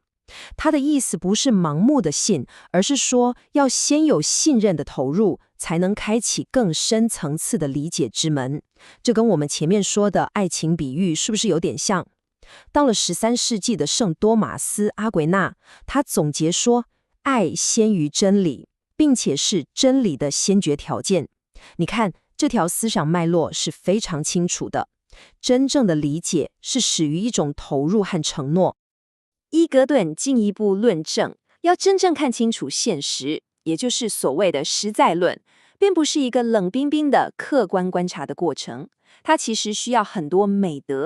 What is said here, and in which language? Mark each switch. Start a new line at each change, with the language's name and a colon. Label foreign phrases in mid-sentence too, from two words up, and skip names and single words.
Chinese: 他的意思不是盲目的信，而是說要先有信任的投入，才能開啟更深層次的理解之門。這跟我們前面說的愛情比喻是不是有點像？到了13世紀的聖多瑪斯·阿奎那，他總結說，愛先於真理，並且是真理的先決條件。你看，這條思想脈絡是非常清楚的。真正的理解是始於一種投入和承諾。伊格頓進一步論證，要真正看清楚現實，也就是所謂的實在論，並不是一個冷冰冰的客觀觀察的過程，它其實需要很多美德。